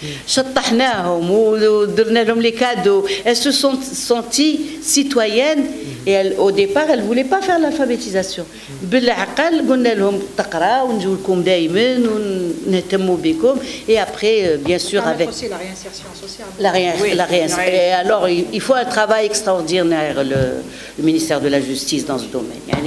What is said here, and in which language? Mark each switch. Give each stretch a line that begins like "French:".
Arabic: شطحناهم ودرنا لهم
French: les cadeaux. Elles se sont senties citoyennes et au départ elles ne voulaient pas faire l'alphabétisation.
Arabic: بالعقل قلنا لهم تقراوا ونجيو لكم دائما ونهتموا بكم
French: et après bien sûr avec aussi la réinsertion sociale. La réinsertion. Et alors il faut un travail extraordinaire le ministère de la Justice dans ce domaine.